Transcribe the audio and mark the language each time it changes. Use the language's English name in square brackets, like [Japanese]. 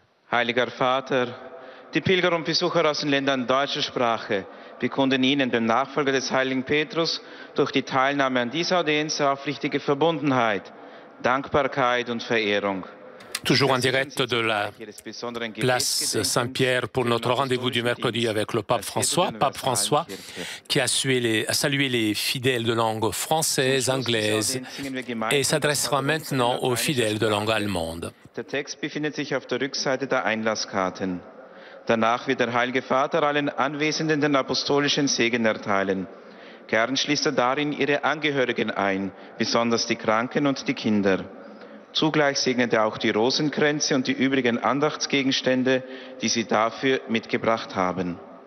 [German] Heiliger Vater, die Pilger und Besucher aus den Ländern deutscher Sprache bekunden Ihnen, dem Nachfolger des heiligen Petrus, durch die Teilnahme an dieser Audienz aufrichtige Verbundenheit, Dankbarkeit und Verehrung. [French] Toujours en direct de la place Saint-Pierre pour notre rendez-vous du mercredi avec le pape François qui a salué les fidèles de langue française, anglaise et s'adressera maintenant aux fidèles de langue allemande. [German] Der Text befindet sich auf der Rückseite der Einlasskarten. Danach wird der Heilige Vater allen Anwesenden den apostolischen Segen erteilen. Gern schließt er darin ihre Angehörigen ein, besonders die Kranken und die Kinder. Zugleich segnet er auch die Rosenkränze und die übrigen Andachtsgegenstände, die sie dafür mitgebracht haben.